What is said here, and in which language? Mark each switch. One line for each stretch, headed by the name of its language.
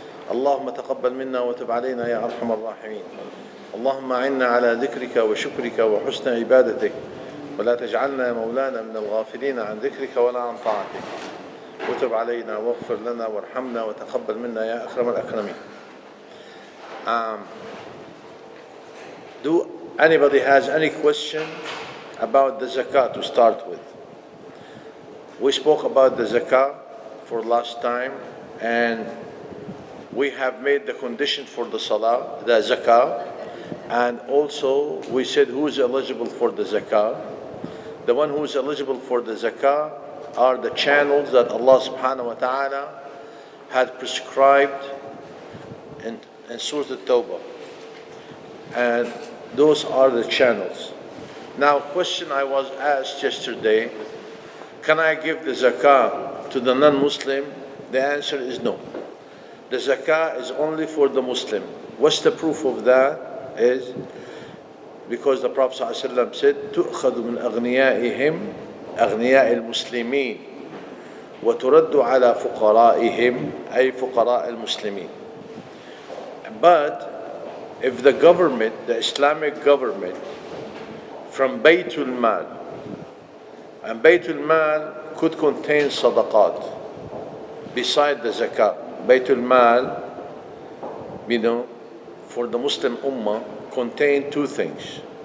Arabic: اللهم تقبل منا وتب علينا يا أرحم الراحمين. اللهم أعنا على ذكرك وشكرك وحسن عبادتك، ولا تجعلنا يا مولانا من الغافلين عن ذكرك ولا عن طاعتك. وتب علينا واغفر لنا وارحمنا وتقبل منا يا أكرم الأكرمين.
English: Do anybody has any question about the Zakat to start with? We spoke about the Zakat for last time, and we have made the condition for the Salah, the Zakat, and also we said who is eligible for the Zakat. The one who is eligible for the Zakat are the channels that Allah subhanahu wa ta'ala had prescribed in Surah At-Tawbah. And those are the channels. Now, question I was asked yesterday, can I give the Zakah to the non-Muslim? The answer is no. The Zakah is only for the Muslim. What's the proof of that? Is because the Prophet ﷺ said,
Arabic: تُؤْخَذُ مِنْ أَغْنِيَائِهِمْ أَغْنِيَاءِ الْمُسْلِمِينَ وَتُرَدُّ عَلَى فُقَرَائِهِمْ أي فُقَرَاء الْمُسْلِمِينَ.
English: But if the government, the Islamic government, from Baytul Mal, and Baytul Mal could contain sadaqat beside the zakat. Baytul Mal, for the Muslim Ummah, contain two things.